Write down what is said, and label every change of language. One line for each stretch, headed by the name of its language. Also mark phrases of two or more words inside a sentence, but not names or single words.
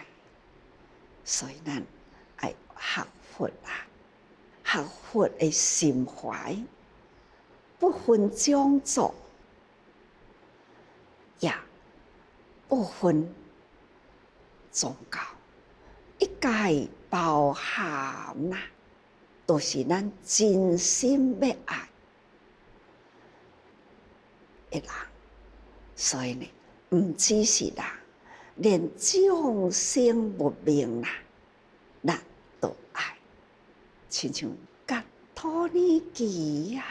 Min Nan Chinese: 所以咱爱学佛啦，学佛的心怀。不分种族，也不分宗教，一概包含啦，都是咱真心要爱的人。所以呢，唔只是人，连众生无明啦，咱都爱。亲像甲托尼基呀。